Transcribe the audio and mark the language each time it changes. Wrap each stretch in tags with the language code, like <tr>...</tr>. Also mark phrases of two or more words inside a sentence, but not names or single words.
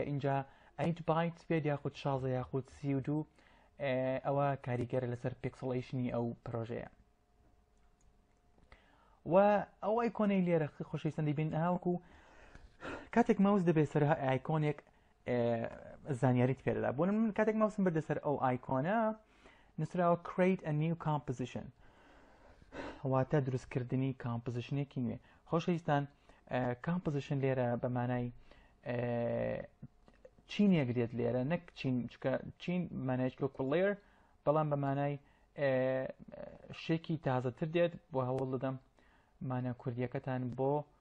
<ckb>اینجا 8 بایت بێت یاخود 16 یاخود 32 ئەوە کاریگەرە لەسەر پیکسڵیشنی ئەو پرۆژەیە. و ئەو ئایکۆنەی لێرە خۆشەویستان دەیبین هاوکو کاتێک ماوس دەبێت سەر ئایکۆنێک زانیاریت پێدەدا. بۆ من کاتێک ماوسم بردە سەر ئەو ئایکۆنە نووسراوە</ckb> <en>create a new composition</en> <ckb>واتە دروستکردنی کامپۆزیشنێکی نوێ. خۆشەویستان کامپۆزیشن لێرە بە مانای چینێک دێت لێرە نەک چین مانایکی کوڵێر بەڵام بە مانای شێکی تازەتر دێت بۆ هەوڵ دەدەم مانە کوردیەکەتان بۆ</ckb>